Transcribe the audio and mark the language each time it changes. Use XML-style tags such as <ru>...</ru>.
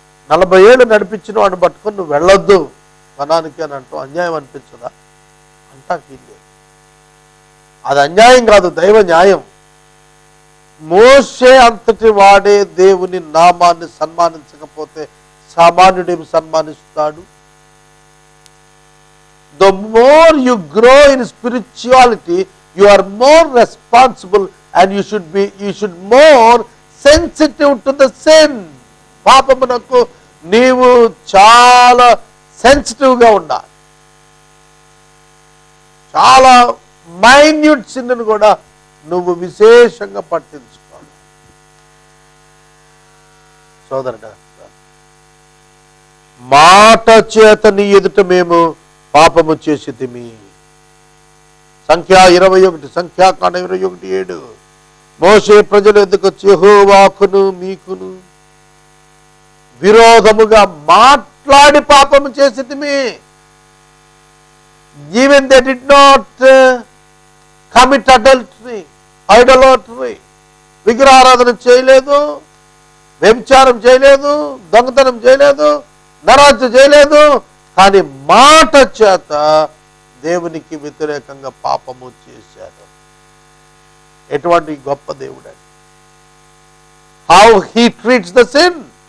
<te>40 ఏళ్ళు నడిపించిన వాడిని పట్టుకొని నువ్వు వెళ్ళొద్దు వనానికి అని అంటూ అన్యాయం అనిపించదా? అంటాకి లేదు. అది అన్యాయం కాదు, దైవ న్యాయం. మోషే అంతటి వాడే దేవుని నామాన్ని సన్మానించకపోతే సామాన్యుడేమి సన్మానిస్తాడు?</te> <en>The more you grow in spirituality, you are more responsible and you should more sensitive to the sin.</en> <te>పాపమునకు నీవు చాలా సెన్సిటివ్గా ఉండాలి. చాలా మైన్యూట్ సిన్ను కూడా నువ్వు విశేషంగా పట్టించుకోవాలి. సోదరుడా, మాట చేత నీ ఎదుట మేము పాపము చేసితిమి. సంఖ్యాకాండ 21:7. మోషే ప్రజలు ఎదుకు వచ్చి యెహోవాకును మీకును విరోధముగా మాట్లాడి పాపము చేసితిమి.</te> <en>Even they did not commit adultery, idolatry.</en> <te>విగ్రహారాధన చేయలేదు, వ్యభిచారం చేయలేదు, దొంగతనం చేయలేదు, నరహత్య చేయలేదు. కానీ మాట చేత దేవునికి వ్యతిరేకంగా పాపము చేశారు. ఎటువంటి గొప్ప దేవుడండి!</te> <en>How he treats the sin.</en>